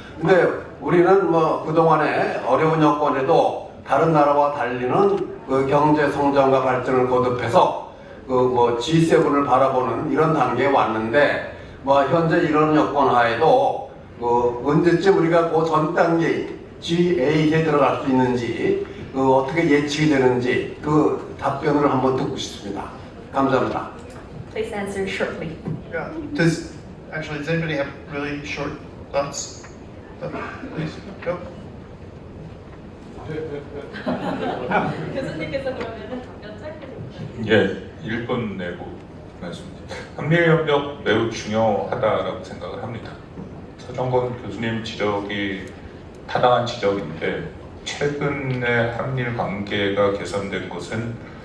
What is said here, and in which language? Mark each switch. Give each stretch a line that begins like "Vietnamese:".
Korean: 근데 우리는 그동안에 어려운 여건에도 다른 나라와 달리는 경제 성장과 발전을 거듭해서 G7을 바라보는 이런 단계에 왔는데, 현재 이런 여건 하에도 언제쯤 우리가 그 전 단계인 G8에 들어갈 수 있는지, 어떻게 예측이 되는지 답변을 한번 듣고 싶습니다. 감사합니다.
English: Please answer shortly. Yeah. Does anybody have really short thoughts? Please go.
Korean: 교수님께서 그러면은 답변 짧게 해주세요. 예, 1분 내고 말씀드립니다. 한미협력 매우 중요하다라고 생각을 합니다. 서정건 교수님 지적이 타당한 지적인데, 최근에 한미일 관계가 개선된 것은